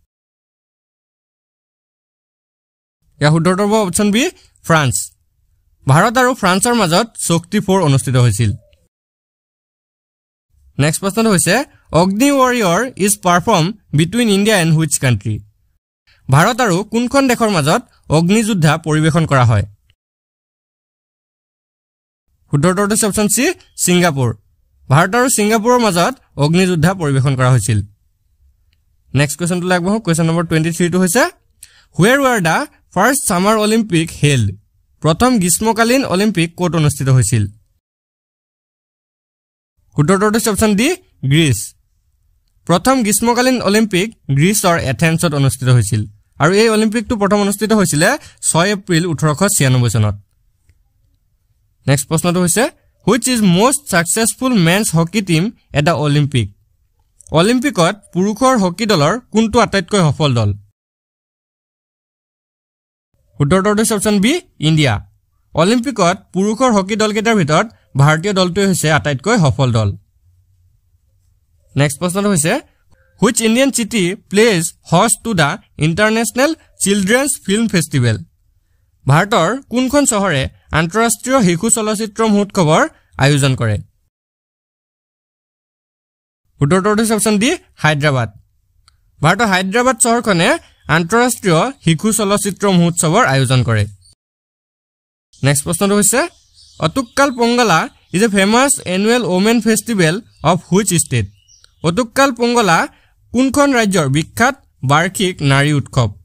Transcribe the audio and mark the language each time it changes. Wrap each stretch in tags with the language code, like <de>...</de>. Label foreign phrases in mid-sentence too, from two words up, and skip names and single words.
<as>ইয়াৰ উত্তৰটো হ'ব</as> <en>option B</en> <as>ফ্ৰান্স ভাৰত আৰু ফ্ৰান্সৰ মাজত শক্তি 4 অনুষ্ঠিত হৈছিল নেক্সট প্ৰশ্নটো হৈছে</as> <en>Agni Warrior is perform between India and which country</en> <as>ভাৰত আৰু কোনখন দেশৰ মাজত অগ্নিযুদ্ধা পৰিবেশন কৰা হয় উত্তৰটো হৈছে</as> <en>option C</en> <as>সিংগাপুৰ ভাৰত আৰু সিংগাপুৰৰ মাজত অগ্নিযুদ্ধা পৰিবেশন কৰা হৈছিল নেক্সট কোৱেশ্চনটো লাগবহ</as> <en>question number</en> <as>23 টো হৈছে</as> <en>Where were the first summer olympic held</en> <as>প্ৰথম গ্ৰীষ্মকালীন অলিম্পিক ক'ত অনুষ্ঠিত হৈছিল উত্তৰটো হৈছে</as> <en>option D</en> <as>গ্ৰীচ প্ৰথম গ্ৰীষ্মকালীন অলিম্পিক গ্ৰীচৰ এথেন্সত অনুষ্ঠিত হৈছিল আৰু এই অলিম্পিকটো প্ৰথম অনুষ্ঠিত হৈছিল 6 এপ্ৰিল 1896 চনত নেক্সট প্ৰশ্নটো হৈছে</as> <en>Which is most successful men's hockey team at the Olympic</en> <as>অলিম্পিকত পুৰুষৰ হকি দলৰ কোনটো আটাইতকৈ সফল দল উত্তৰটো হৈছে</as> <en>option B</en> <as>ইণ্ডিয়া অলিম্পিকত পুৰুষৰ হকি দলকেইটাৰ ভিতৰত ভাৰতীয় দলটোৱে হৈছে আটাইতকৈ সফল দল নেক্সট প্ৰশ্নটো হৈছে</as> <en>Which Indian city plays host to the International Children's Film Festival</en> <as>ভাৰতৰ কোনখন চহৰে আন্তঃৰাষ্ট্ৰীয় শিশু চলচ্চিত্ৰ মহোৎসৱৰ আয়োজন কৰে উত্তৰটো হৈছে</as> <en>option D</en> <as>হায়দৰাবাদ ভাৰতৰ হায়দৰাবাদ চহৰখনে আন্তঃৰাষ্ট্ৰীয় শিশু চলচ্চিত্ৰ মহোৎসৱৰ আয়োজন কৰে নেক্সট প্ৰশ্নটো হৈছে অতুক্কাল পংগলা</as> <en>is a famous annual women festival of which state</en> <as>অতুক্কাল পংগলা কোনখন ৰাজ্যৰ বিখ্যাত বাৰ্ষিক নাৰী উৎসৱ</as>